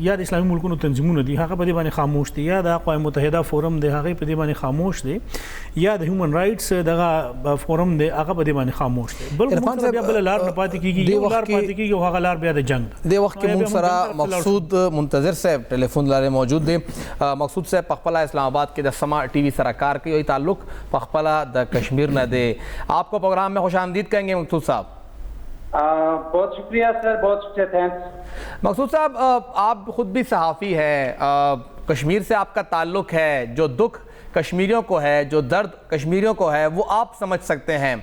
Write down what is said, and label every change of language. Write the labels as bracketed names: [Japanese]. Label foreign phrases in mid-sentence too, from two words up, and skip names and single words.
[Pashto] یا د اسلامي ملکونو تنظیمونه دي هغه په دې باندې خاموش دي یا د اقوام متحده فورم دی هغې په دې باندې خاموش دی یا د هیومن رایټس دغه فورم دی هغه په دې باندې خاموش دی. بل موږ سره بیا بله لار نه پاتې کېږي یو لار پاتې کېږي او هغه لار بیا د جنګ ده. دې وخت کې موږ سره مقصود منتظر صاحب ټلیفون لارې موجود دی. مقصود صاحب په خپله اسلام آباد کې د سما ٹی وی سره کار کوي او تعلق په خپله د کشمیر نه دی. [Urdu] آپ کو پروگرام میں خوش آمدید کہیں گے مقصود صاحب. بہت شکریہ سر، بہت شکریہ، تھینکس. مقصود صاحب آپ خود بھی صحافی ہیں، کشمیر سے آپ کا تعلق ہے، جو دکھ کشمیریوں کو ہے جو درد کشمیریوں کو ہے وہ آپ سمجھ سکتے ہیں.